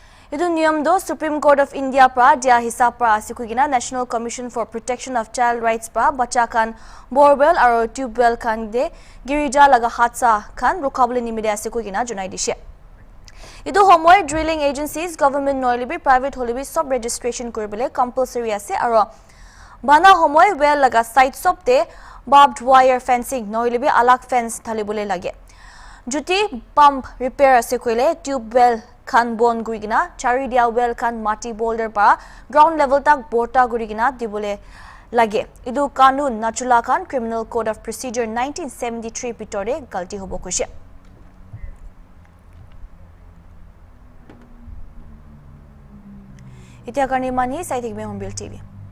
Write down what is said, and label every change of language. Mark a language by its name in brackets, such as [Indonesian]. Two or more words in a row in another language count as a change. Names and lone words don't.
[Naga Pidgin] Idu niyam do Supreme Court of India pra dia hisab pra asikugina National Commission for Protection of Child Rights pra bacha kan borewell aro tubewell kan de girija laga hatsa kan rukabule nimide asikugina junai dishe. Idu homoy [English] drilling agencies [Naga Pidgin] government noilibi private holibi sub registration koribole compulsory ase aro bana homoy well laga site sop te [English] barbed wire fencing [Naga Pidgin] noilibi alak fence thalibole lage. Juti [English] pump repair [Naga Pidgin] ase koile tubewell kan bon gurigina charidia well kan mati boulder pa [English] ground level [Naga Pidgin] tak borta gurigina dibole lage. Idu kanun nachula kan Criminal Code of Procedure 1973 pitore galti hobo kushe. Itiya karni mani sai thikbe Hornbilltv.